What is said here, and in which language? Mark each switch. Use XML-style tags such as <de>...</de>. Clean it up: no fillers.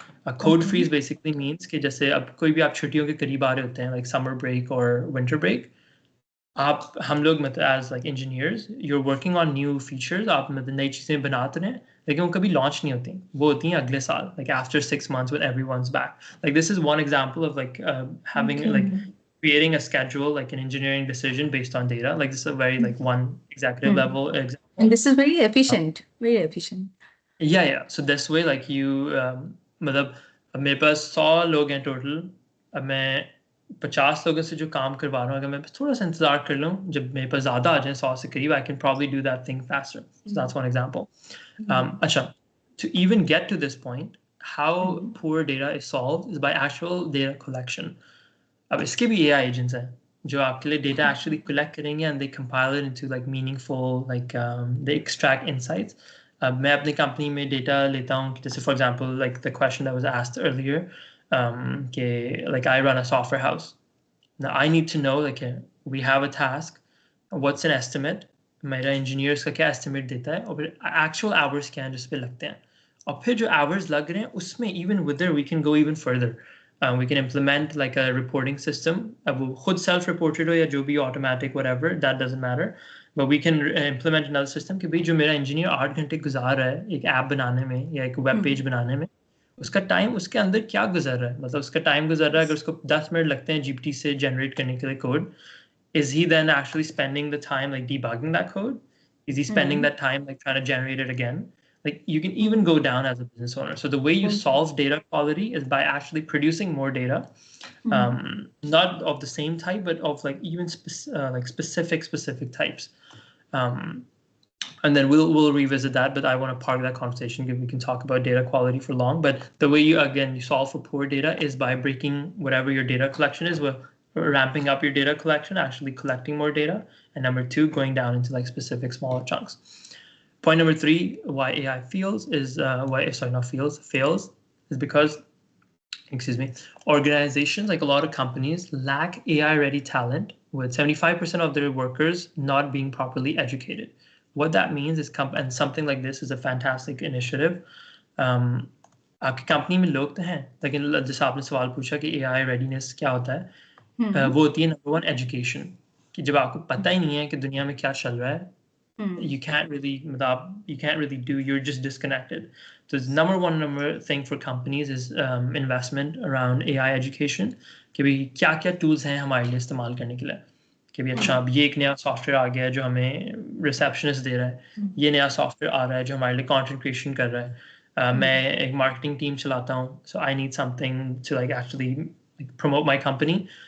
<hi>A code freeze basically means कि जैसे अब कोई भी आप छुट्टियों के करीब आ रहे होते हैं, लाइक समर ब्रेक और विंटर ब्रेक, आप हम लोग मतलब</hi> <en>as like engineers you are working on new features,</en> <hi>आप मतलब नई चीज़ें बनाते हैं, लेकिन वो कभी लॉन्च नहीं होती, वो होती हैं अगले साल,</hi> <en>Like after 6 months when everyone's back. Like this is one example of like having like creating a schedule, like an engineering decision based on data. Like this is a very like one executive level example. And this is very efficient, very efficient. Yeah. So this way like you</en> <hi>मतलब अब मेरे पास 100 लोग हैं total, अब मैं 50 लोगों से जो काम करवा रहा हूँ, अगर मैं थोड़ा सा इंतजार कर लूँ, जब मेरे पास ज़्यादा आ जाए 100 से करीब,</hi> <en>I can probably do that thing faster. So that's one example. अच्छा, to even get to this point, how poor data is solved is by actual data collection.</en> <hi>अब इसके भी AI agents हैं जो आपके लिए data actually collect करेंगे</hi> <en>and they compile it into like meaningful, like they extract insights.</en> <hi>अब मैं अपनी कंपनी में डेटा लेता हूँ, जैसे</hi> <en>For example like the question that was asked earlier, कि like I run a software house. Now I need to know like we have a task, what's an estimate,</en> <hi>मेरा engineers का क्या estimate देता है, और फिर एक्चुअल आवर्स क्या हैं जिस पे लगते हैं, और फिर जो आवर्स लग रहे हैं उसमें</hi> <en>Even whether we can go even further. We can implement like a reporting system.</en> <hi>अब वो खुद सेल्फ रिपोर्टेड हो या जो भी automatic whatever,</hi> <en>that doesn't matter, but we can implement another system</en> <hi>कि भाई जो मेरा इंजीनियर 8 घंटे गुजार रहा है एक ऐप बनाने में या एक वेब पेज बनाने में, उसका टाइम उसके अंदर क्या गुजर रहा है, मतलब उसका टाइम गुजर रहा है, अगर उसको 10 मिनट लगते हैं जीपीटी से जनरेट करने के लिए code,</hi> <en>is he then actually spending the time like debugging that code? Is he spending that time like trying to generate it again? Like you can even go down as a business owner. So the way you solve data quality is by actually producing more data, not of the same type, but of like even like specific types. And then we'll revisit that, but I want to park that conversation because we can talk about data quality for long. But the way you solve for poor data is by breaking whatever your data collection is, with ramping up your data collection, actually collecting more data, and number two, going down into like specific smaller chunks. Point number three, why AI fails is fails is because, excuse me, organizations, like a lot of companies, lack AI ready talent, with 75% of their workers not being properly educated. What that means is and something like this is a fantastic initiative.</en> <hi>आपकी company में लोग तो हैं, लेकिन जैसे आपने सवाल पूछा कि AI readiness क्या होता है, वो होती है नंबर 1 एजुकेशन, कि जब आपको पता ही नहीं है कि दुनिया में क्या चल रहा है,</hi> <en>you can't really do, you're just disconnected. So number thing for companies is investment around AI education,</en> <hi>कि भाई क्या क्या टूल्स हैं हमारे लिए इस्तेमाल करने के लिए, कि भाई अच्छा अब ये एक नया सॉफ्टवेयर आ गया है जो हमें रिसेप्शनिस्ट दे रहा है, ये नया सॉफ्टवेयर आ रहा है जो हमारे लिए कंटेंट क्रिएशन कर रहा है, मैं एक मार्केटिंग टीम चलाता हूँ,</hi> <en>So I need something to like actually promote my company.</en>